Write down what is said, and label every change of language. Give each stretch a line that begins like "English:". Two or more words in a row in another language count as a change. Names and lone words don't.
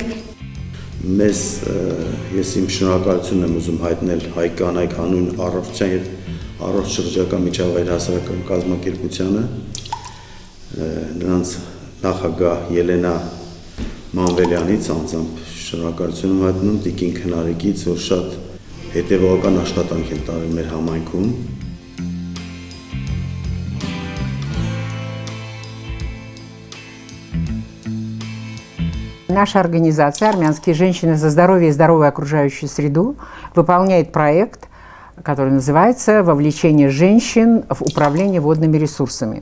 Armenian: Մեզ ես իմ շնորհակալությունն եմ ուզում հայտնել հայ կանայք հանուն առողջության եւ առողջ շրջակա միջավայրի հասարակական կազմակերպությանը, նրանց նախագահ Ելենա Մանվելյանից անձամբ շնորհակալություն եմ հայտնում Տիկին Քնարիկից, որ շատ հետևողական աշխատանք են տարել մեր համայնքում։
Russian: Наша организация «Армянские женщины за здоровье и здоровую окружающую среду» выполняет проект, который называется «Вовлечение женщин в управление водными ресурсами».